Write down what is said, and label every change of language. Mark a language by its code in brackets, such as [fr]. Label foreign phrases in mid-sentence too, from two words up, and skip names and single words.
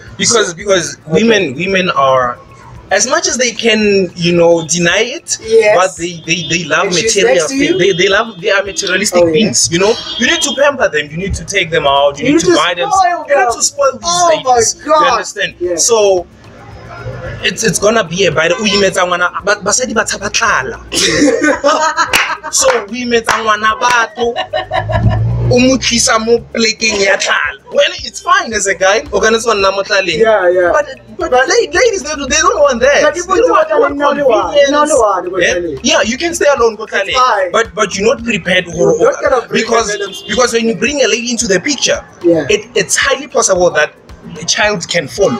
[en] Because women are, as much as they can, deny it, yes, but they love material things. They are materialistic Oh, yeah. beings. You need to pamper them. You need to take them out. You need to buy them. You need to spoil these Oh my ladies. God. You understand? Yeah. So it's gonna be a by the but [tn] basadi ba tshaba tlala. [en] So we met [tn] ngwana batho umutlisa mo plekeng ya tlala. [en] Well, it's fine as a guy. Yeah. But ladies, they don't want that. Like, They don't want convenience. Yeah, you can stay alone, fine. but you're not prepared You're not gonna bring because when you bring a lady into the picture, Yeah. it's highly possible that the child can fall.